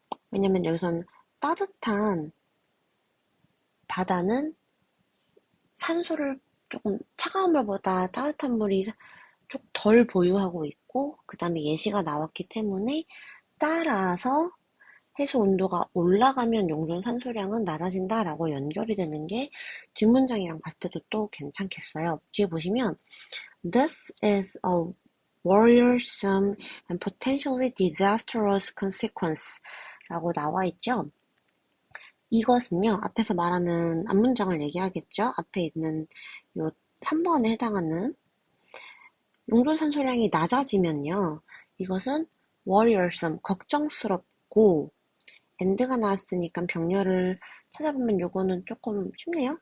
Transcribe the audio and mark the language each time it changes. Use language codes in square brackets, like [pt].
[ko] 왜냐면 여기선 따뜻한 바다는 산소를 조금 차가운 물보다 따뜻한 물이 좀 덜 보유하고 있고 그 다음에 예시가 나왔기 때문에 따라서 해수 온도가 올라가면 용존 산소량은 낮아진다라고 연결이 되는 게 뒷문장이랑 봤을 때도 또 괜찮겠어요. 뒤에 보시면 [en] This is a worrisome and potentially disastrous consequence [ko] 라고 나와 있죠. 이것은요, 앞에서 말하는 앞문장을 얘기하겠죠. 앞에 있는 요 3번에 해당하는 용존 산소량이 낮아지면요, 이것은 worrisome, 걱정스럽고 and가 나왔으니까 병렬을 찾아보면 요거는 조금 쉽네요.